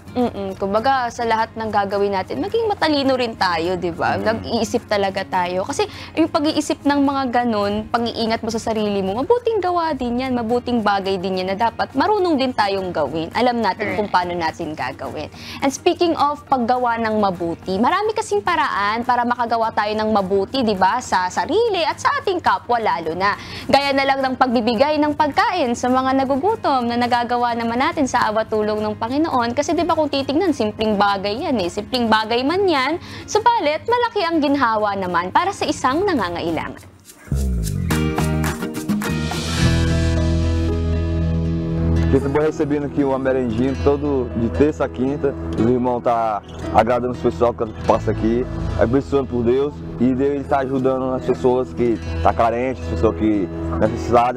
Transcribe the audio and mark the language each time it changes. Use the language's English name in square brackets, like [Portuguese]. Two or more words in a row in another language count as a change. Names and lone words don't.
[Filipino] Kumbaga sa lahat ng gagawin natin, maging matalino rin tayo, di ba? Nag-iisip talaga tayo. Kasi yung pag-iisip ng mga ganun, pag-iingat mo sa sarili mo, mabuting gawa din yan, mabuting bagay din yan na dapat marunong din tayong gawin. Alam natin kung paano natin gagawin. [English] And speaking of [Filipino] paggawa ng mabuti, marami kasing paraan para makagawa tayo ng mabuti, di ba? Sa sarili at sa ating kapwa lalo na. Gaya na lang ng pagbibigay ng pagkain sa mga nagugutom na nagagawa naman natin sa awa tulong ng Panginoon. Kasi di ba kung titingnan, simpleng bagay yan eh. Simpleng bagay man yan, subalit malaki ang ginhawa naman para sa isang nangangailangan. [Portuguese] Estou recebendo aqui uma merendinha todo de terça a quinta. Os irmãos estão agradando os pessoal que passa aqui, abençoando por Deus. E Deus está ajudando as pessoas que estão carentes, as pessoas que necessitadas.